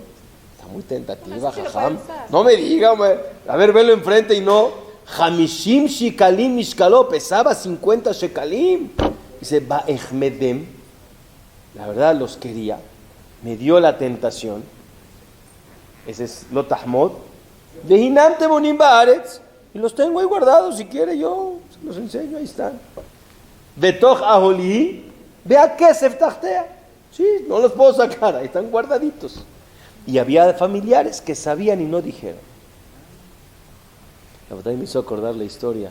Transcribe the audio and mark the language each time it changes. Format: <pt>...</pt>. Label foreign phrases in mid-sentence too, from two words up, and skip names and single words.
<es>Está muy tentativa, jajam. No me diga, a ver, velo enfrente y no.</es> <he>חמישים שקלים משקלו.</he> <es>Pesaba 50 Shekalim. Dice, Ba'echmedem. La verdad los quería. Me dio la tentación. Ese es</es> <he>לא תחמוד. והנם טמונים בארץ.</he> <es>Y los tengo ahí guardados. Si quiere yo se los enseño. Ahí están.</es> <he>בתוך אהלי והכסף תחתיה.</he> <es>Sí, no los puedo sacar. Ahí están guardaditos. Y había familiares que sabían y no dijeron. La verdad me hizo acordar la historia.</es>